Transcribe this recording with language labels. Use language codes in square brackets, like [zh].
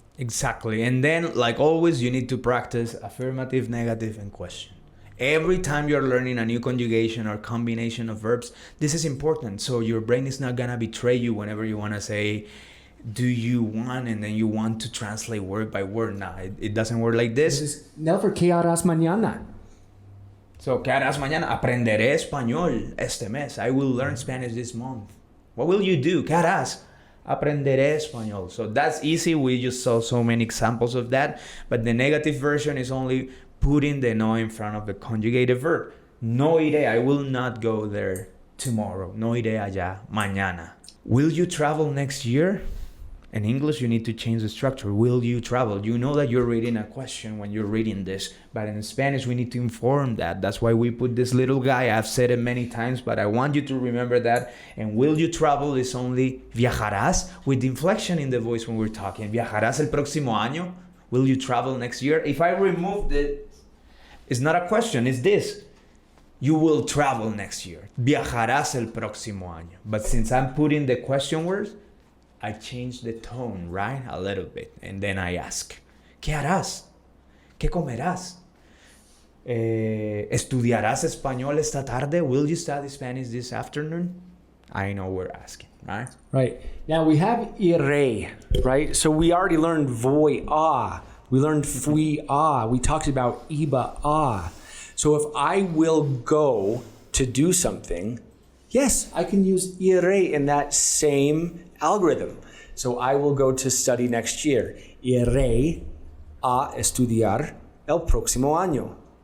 [en] Exactly, and then like always, you need to practice affirmative, negative, and question. Every time you're learning a new conjugation or combination of verbs, this is important. So your brain is not gonna betray you whenever you wanna say, do you want, and then you want to translate word by word. Nah, it doesn't work like this. Never, [es] ¿qué harás mañana? [en] So, [es] ¿qué harás mañana? Aprenderé español este mes. [en] I will learn Spanish this month. What will you do? [es] ¿Qué harás? Aprenderé español. [en] So that's easy. We just saw so many examples of that. But the negative version is only putting the no in front of the conjugated verb. [es] No iré. [en] I will not go there tomorrow. [es] No iré allá mañana. [en] Will you travel next year? In English, you need to change the structure. Will you travel? You know that you're reading a question when you're reading this. But in Spanish, we need to inform that. That's why we put this little guy. I've said it many times, but I want you to remember that. And will you travel is only viajarás with the inflection in the voice when we're talking. [es] Viajarás el próximo año? [en] Will you travel next year? If I removed it, it's not a question, it's this. You will travel next year. [es] Viajarás el próximo año. [en] But since I'm putting the question words, I change the tone, right? A little bit. And then I ask, [es] ¿qué harás? ¿Qué comerás? ¿Estudiarás español esta tarde? [en] Will you study Spanish this afternoon? I know we're asking, right? Right. Now we have iré, right? So we already learned voy a. We learned fui a. We talked about iba a. So if I will go to do something, yes, I can use iré in that same algorithm. So I will go to study next year. [es] Iré a estudiar el próximo año.